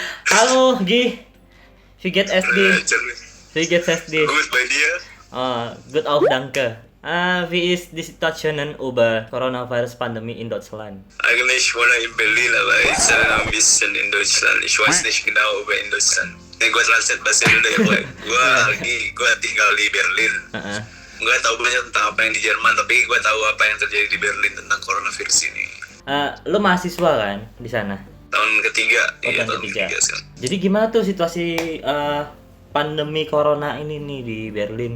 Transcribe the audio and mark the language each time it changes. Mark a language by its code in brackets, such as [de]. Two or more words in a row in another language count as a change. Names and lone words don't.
[de] Hallo, Gi. Wie geht es dir? Wie geht es dir? Gut bei dir? Gut auch, danke. Wie ist die Situation über Coronavirus-Pandemie in Deutschland? Eigentlich wohne ich in Berlin, aber ich sage ein bisschen in Deutschland. Ich weiß nicht genau über in Deutschland. [id] Gue translate bahasa Indonesia. Gue tinggal di Berlin. Gue tahu banyak tentang apa yang di Jerman, tapi gue tahu apa yang terjadi di Berlin tentang coronavirus ini. Lo mahasiswa kan di sana? Tahun ketiga. Iya, tahun ketiga. Sekarang. Jadi gimana tuh situasi pandemi corona ini nih di Berlin?